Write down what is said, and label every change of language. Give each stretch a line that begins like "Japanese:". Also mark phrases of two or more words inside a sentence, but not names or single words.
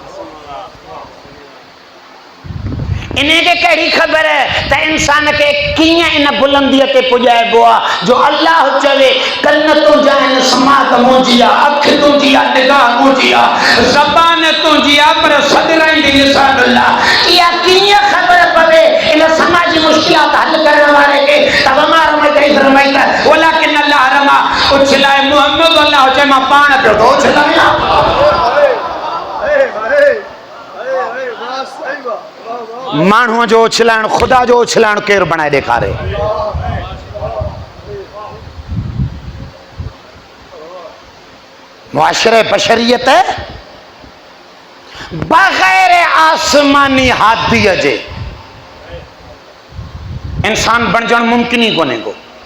Sindhi: इनखे कहिड़ी ख़बर त इंसान खे कीअं इन बुलंदीअ ते पुॼाइबो आहे जो अल्लाह चवे कन तुंहिंजा आहिनि, समात मुंहिंजी आहे, अखि तुंहिंजी आहे, निगाह मुंहिंजी आहे, ज़बान तुंहिंजी आहे, पर सदिराईंदी लिसानुल्लाह। इहा कीअं ख़बर पवे इन समाजी मुश्किलात हल करण वारे खे त
Arabic: وما رميت إذ رميت ولكن الله رمى.
Sindhi: उछलाए मुहम्मद, अल्लाह चए मां पाण पियो थो उछलायां। माण्हूअ जो उछलाइण, ख़ुदा जो उछलाइण केरु बणाए ॾेखारे? मुआशरे बशरियत बग़ैर आसमानी हादीअ जे इंसान बणजणु मुमकिन ई कोन्हे को।